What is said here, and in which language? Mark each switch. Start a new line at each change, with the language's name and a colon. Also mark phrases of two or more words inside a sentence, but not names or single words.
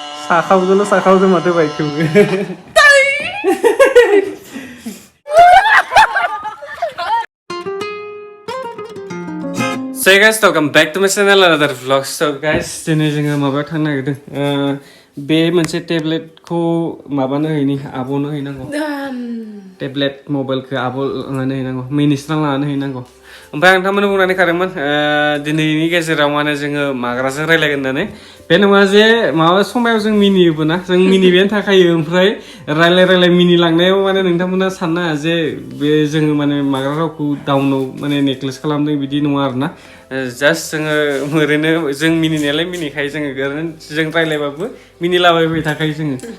English: 사카우들로 사카우들 마트 바이크. So guys, welcome back to my channel another vlog. So guys,
Bodo: दिनै जोङो माबायाव थांनो नागिरदों बे मोनसे टेब्लेटखौ माबानो हैनि आब'नो हैनांगौ टेब्लेट मबाइलखौ आब' लानानै हैनांगौ मिनिस्रां लानानै हैनांगौ ओमफ्राय आं थारमाने बुंनानै खादोंमोन दिनैनि गेजेराव माने जोङो माग्राजों रायलायगोन होननानै बे नङा जे माबा समायाव जों मिनियोबो ना जों मिनिबायानो थाखायो ओमफ्राय रायलाय मिनिलांनायाव माने नोंथांमोना साननो जे बे जोङो माने माग्रा रावखौ डाउनाव माने नेग्लेक्ट खालामदों बिदि नङा आरोना जास्ट जोङो ओरैनो जों मिनिनायालाय मिनिखायो जोङो ओरैनो जों रायलायबाबो मिनिलाबायबाय थाखायो जोङो